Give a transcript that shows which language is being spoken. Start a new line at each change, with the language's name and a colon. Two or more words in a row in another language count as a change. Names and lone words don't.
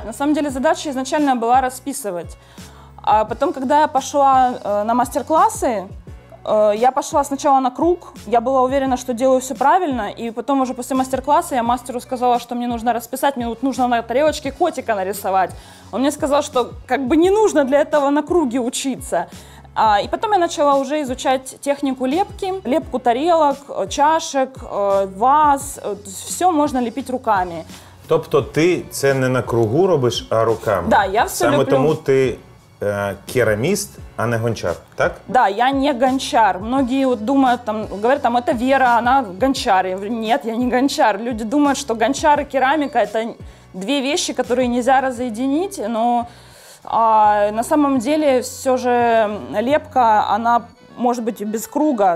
Russian: На самом деле задача изначально была расписывать. А потом, когда я пошла на мастер-классы, я пошла сначала на круг, я была уверена, что делаю все правильно, и потом уже после мастер-класса я мастеру сказала, что мне нужно расписать, мне вот нужно на тарелочке котика нарисовать. Он мне сказал, что как бы не нужно для этого на круге учиться. И потом я начала уже изучать технику лепки, лепку тарелок, чашек, ваз, все можно лепить руками.
Ukrainian: Тобто ти це не на кругу робиш, а руками?
Russian: Да, я все
Ukrainian: Саме
Russian: люблю.
Ukrainian: тому ти кераміст, а не гончар, так?
Russian: Да, я не гончар. Многие вот думают, говорят, это Вера, она гончар. Я говорю, нет, я не гончар. Люди думают, что гончар и керамика – это 2 вещи, которые нельзя разъединить, но на самом деле все же лепка, она может быть и без круга.